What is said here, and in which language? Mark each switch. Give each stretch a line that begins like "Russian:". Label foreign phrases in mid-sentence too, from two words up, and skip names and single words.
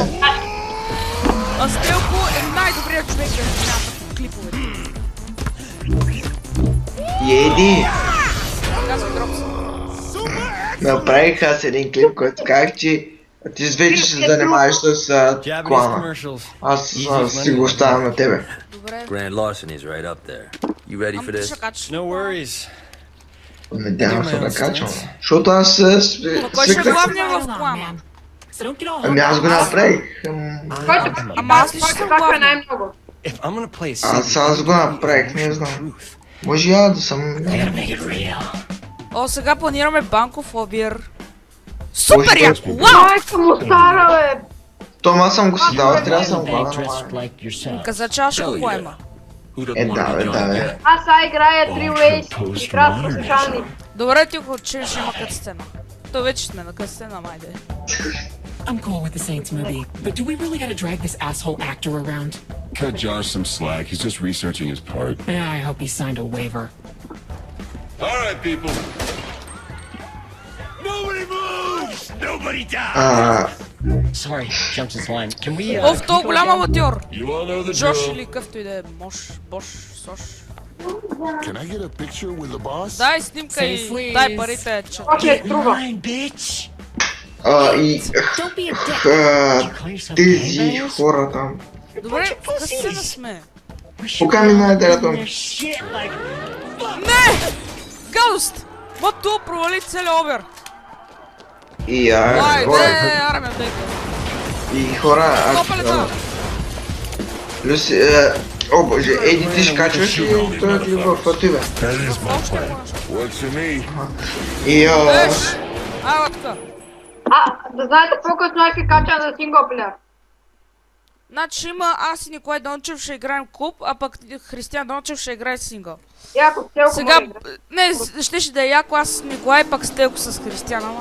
Bulgarian: А Стелко е най-добрият човек да смята клиповете. Еди! Казвай Дропс. Направих аз един клип, който казах, че ти вече ще занимаваш с клана. Аз си го оставям на тебе. Добре.
English: Grand Larceny is right up there. You ready for
Bulgarian: Ти
English: this?
Bulgarian: ще качиш.
English: No worries.
Bulgarian: Надявам се да качвам. Защото аз Кой ще е свикнах... главният в клана? Ами аз го направих. Ама аз ли ще съм главният?
English: If I'm gonna play a
Bulgarian: Аз го направих, не знам. Може я да съм... О, сега планираме банков обир. Супер яко! Вау! Майка му стара, бе! Том, аз съм го си дал, трябва да съм главен. Каза, че аз ще го поема. Да. Аз сега играя 3 Ways и кратко слушални. Добре ти го, че ще има катсцена. То вече сме на катсцена, майде.
English: I'm cool with the Saints movie, but do we really gotta drag this asshole actor around? Cut Josh some slack. He's just researching his part. Yeah, I hope he signed a waiver. All right, people. Nobody moves! Nobody dies! Sorry, jumped his line. Can we,
Bulgarian: Оф, то голям аматьор!
English: You all know the Джош drill.
Bulgarian: или къвто и да е. Бош, Сош.
English: Can I get a picture with the boss?
Bulgarian: Дай снимка и дай парите, че... Окей, струва.
English: bitch!
Bulgarian: И...
English: Don't be a dick!
Bulgarian: Тези хора там. Добре, в катсцена сме. Покани на дядо ми. Не! Гадост! Мото провали целия обир. И Айде, армия, дейка. И хора... Плюс... О боже, Еди, ти ще качваш ли този клип в тебе?
English: That is my plan. Works for me.
Bulgarian: И... Еш! Айва така. Да знаете по-късно ще кача за синглплеер. Значи има аз и Николай Дончев ще играем куп, а пък Християн Дончев ще играе сингъл. Яко, Стелко Сега, може да. не, ще да е яко аз с Николай, пък Стелко с Християн, ама.